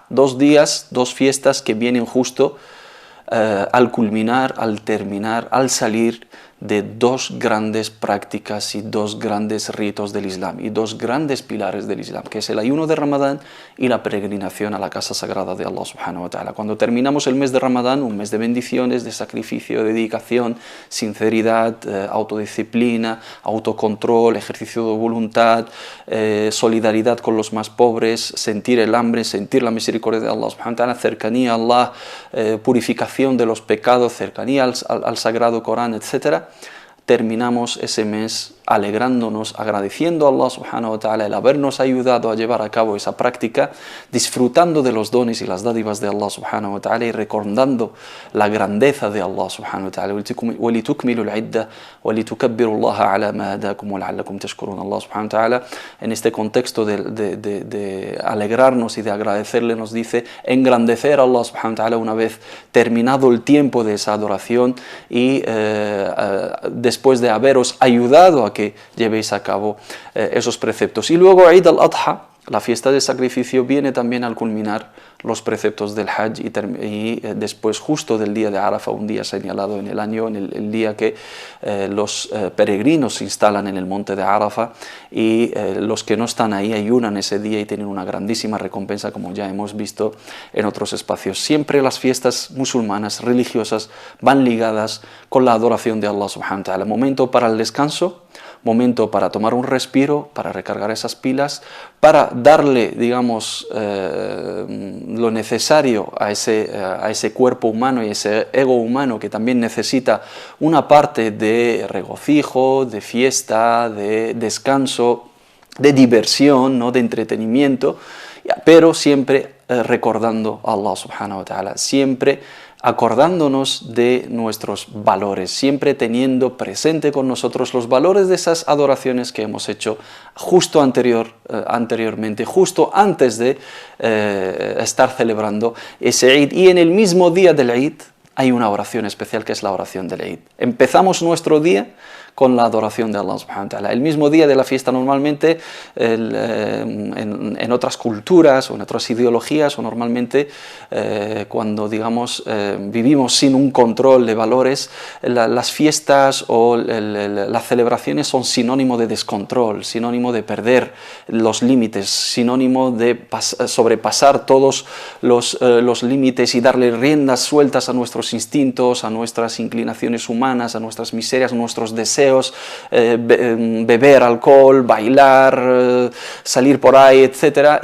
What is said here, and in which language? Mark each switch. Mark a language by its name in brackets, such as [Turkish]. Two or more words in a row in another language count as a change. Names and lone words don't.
[Spanish] 2 días, 2 fiestas que vienen justo al culminar, al terminar, al salir de 2 grandes prácticas y 2 grandes ritos del Islam y 2 grandes pilares del Islam, que es el ayuno de Ramadán y la peregrinación a la casa sagrada de Allah [Arabic] سبحانه وتعالى. [Spanish] Cuando terminamos el mes de Ramadán, un mes de bendiciones, de sacrificio, de dedicación, sinceridad, autodisciplina, autocontrol, ejercicio de voluntad, solidaridad con los más pobres, sentir el hambre, sentir la misericordia de Allah [Arabic] سبحانه وتعالى, [Spanish] cercanía a Allah, purificación de los pecados, cercanía al sagrado Corán, etc. Terminamos ese mes alegrándonos, agradeciendo a Allah [Arabic] سبحانه وتعالى [Spanish] el habernos ayudado a llevar a cabo esa práctica, disfrutando de los dones y las dádivas de Allah [Arabic] سبحانه وتعالى [Spanish] y recordando la grandeza de Allah [Arabic] سبحانه وتعالى. وَلِتُكْمِلُوا الْعِدَّةَ وَلِتُكَبِّرُوا اللَّهَ عَلَى مَا هَدَاكُمْ وَلَعَلَّكُمْ تَشْكُرُونَ. الله سبحانه وتعالى, [Spanish] en este contexto de alegrarnos y de agradecerle, nos dice engrandecer a Allah [Arabic] سبحانه وتعالى [Spanish] una vez terminado el tiempo de esa adoración y después de haberos ayudado a que llevéis a cabo esos preceptos. Y luego Eid al-Adha, la fiesta de sacrificio, viene también al culminar los preceptos del Hajj y después justo del día de Arafah, un día señalado en el año, en el día que los peregrinos se instalan en el monte de Arafah y los que no están ahí ayunan ese día y tienen una grandísima recompensa, como ya hemos visto en otros espacios. Siempre las fiestas musulmanas religiosas van ligadas con la adoración de Allah [Arabic] سبحانه وتعالى. [Spanish] Momento para el descanso, momento para tomar un respiro, para recargar esas pilas, para darle, digamos, lo necesario a ese cuerpo humano y ese ego humano que también necesita una parte de regocijo, de fiesta, de descanso, de diversión, ¿no?, de entretenimiento, pero siempre recordando a Allah [Arabic] سبحانه وتعالى, [Spanish] siempre acordándonos de nuestros valores, siempre teniendo presente con nosotros los valores de esas adoraciones que hemos hecho justo anteriormente, justo antes de estar celebrando ese Eid. Y en el mismo día del Eid hay una oración especial que es la oración del Eid. Empezamos nuestro día con la adoración de Allah [Arabic] سبحانه وتعالى. [Spanish] El mismo día de la fiesta normalmente en otras culturas o en otras ideologías o normalmente cuando digamos vivimos sin un control de valores, las fiestas o las celebraciones son sinónimo de descontrol, sinónimo de perder los límites, sinónimo de sobrepasar todos los límites y darle riendas sueltas a nuestros instintos, a nuestras inclinaciones humanas, a nuestras miserias, a nuestros deseos, beber alcohol, bailar, salir por ahí, etc.